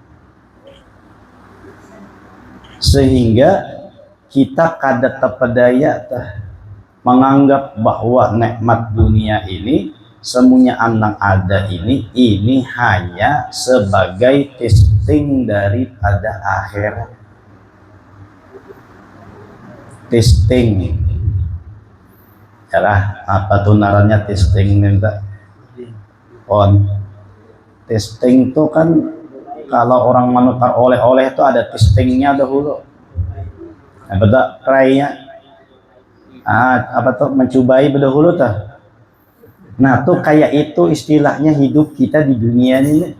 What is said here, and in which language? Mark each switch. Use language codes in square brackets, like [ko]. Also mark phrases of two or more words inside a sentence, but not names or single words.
[id] Sehingga kita kada terpedaya menganggap bahwa nikmat dunia ini semuanya yang ada ini hanya sebagai testing daripada akhirat. Testing, yalah, apa tuh naranya testing minta on testing tuh kan. Kalau orang menukar oleh-oleh itu ada testingnya dahulu. Apa tuh krainya? Apa tuh mencobai dahulu tuh. Nah, tuh kayak itu istilahnya hidup kita di dunia ini.